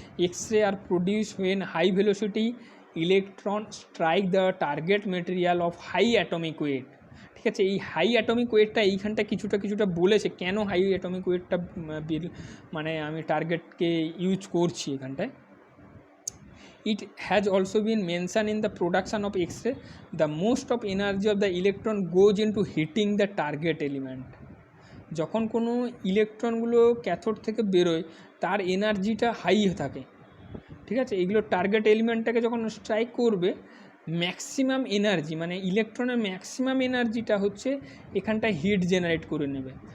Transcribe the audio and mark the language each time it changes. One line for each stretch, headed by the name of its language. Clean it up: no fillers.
English: X-ray are produce when high velocity electron strike the target material of high atomic weight, ঠিক আছে।
Bangla: এই high atomic ওয়েটটা এইখানটা কিছুটা বলেছে কেন হাই অ্যাটমিক ওয়েটটা মানে আমি টার্গেটকে ইউজ করছি এখানটায়।
English: It has also been mentioned in the production of X-ray, the most of energy of the electron goes into hitting the target element.
Bangla: যখন কোনো ইলেকট্রনগুলো ক্যাথোড থেকে বেরোয় তার এনার্জিটা হাই থাকে, ঠিক আছে। এগুলো টার্গেট এলিমেন্টটাকে যখন স্ট্রাইক করবে ম্যাক্সিমাম এনার্জি, মানে ইলেকট্রনের ম্যাক্সিমাম এনার্জিটা হচ্ছে এখানটায় হিট জেনারেট করে নেবে।